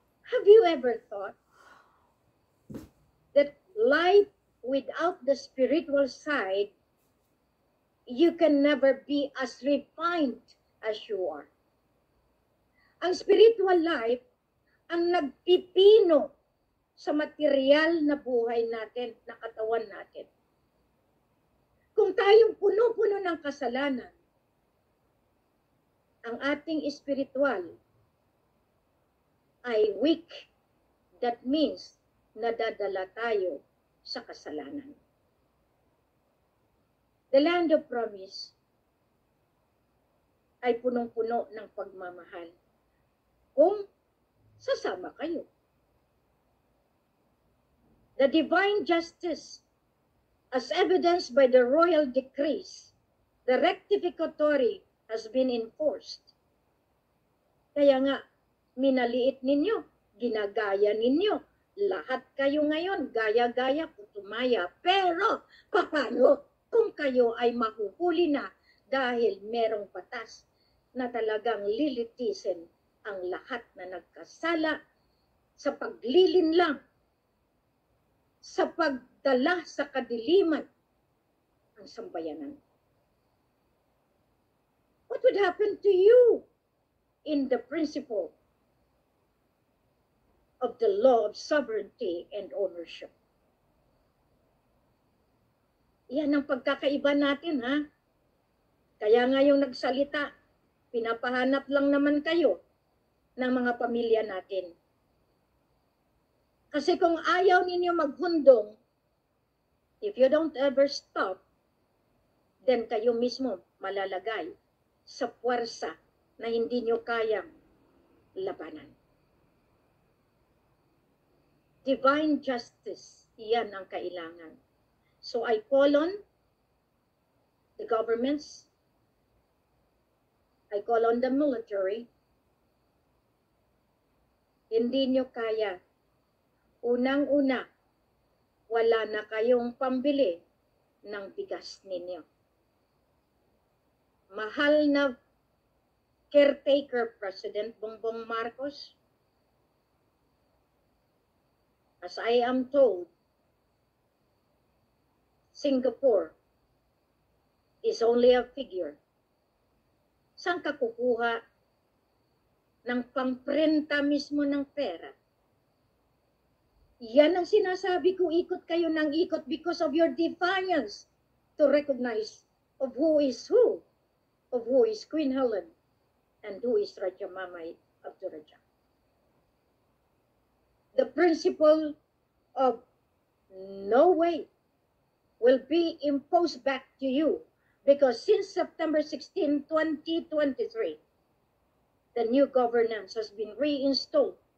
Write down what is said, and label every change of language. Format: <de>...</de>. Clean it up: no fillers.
<en>Have you ever thought that life without the spiritual side, you can never be as refined as you are?</en> <tl>Ang spiritual life ang nagpipino sa material na buhay natin, na katawan natin. Kung tayong puno-puno ng kasalanan, ang ating spiritual ay weak.</tl> <en>That means</en> <tl>nadadala tayo sa kasalanan.</tl> <en>The land of promise</en> <tl>ay punong-puno ng pagmamahal kung sasama kayo.</tl> <en>The divine justice, as evidenced by the royal decrees, the rectificatory has been enforced.</en> <tl>Kaya nga, minaliit ninyo, ginagaya ninyo. Lahat kayo ngayon, gaya-gaya, putumaya. Pero, paano kung kayo ay mahuhuli na dahil merong batas na talagang lilitisin ang lahat na nagkasala sa paglilin lang, sa pagdala sa kadiliman ang sambayanan?</tl> <en>What would happen to you in the principle of the law of sovereignty and ownership?</en> <tl>Yan ang pagkakaiba natin, ha? Kaya nga yung nagsalita, pinapahanap lang naman kayo ng mga pamilya natin. Kasi kung ayaw ninyo maghundong,</tl> <en>if you don't ever stop,</en> <tl>then kayo mismo malalagay sa puwersa na hindi nyo kayang labanan.</tl> <en>Divine justice,</en> <tl>iyan ang kailangan.</tl> <en>So I call on the governments, I call on the military.</en> <tl>Hindi nyo kaya. Unang-una, wala na kayong pambili ng bigas ninyo. Mahal na</tl> <en>caretaker President Bongbong Marcos, as I am told, Singapore is only a figure.</en> <tl>Saan ka kukuha ng pangprenta mismo ng pera? Yan ang sinasabi ko, ikot kayo ng ikot</tl> <en>because of your defiance to recognize of who is Queen Helen, and who is Raja Mamay Abdurrahman. The principle of no way will be imposed back to you, because since September 16, 2023, the new governance has been reinstated.</en>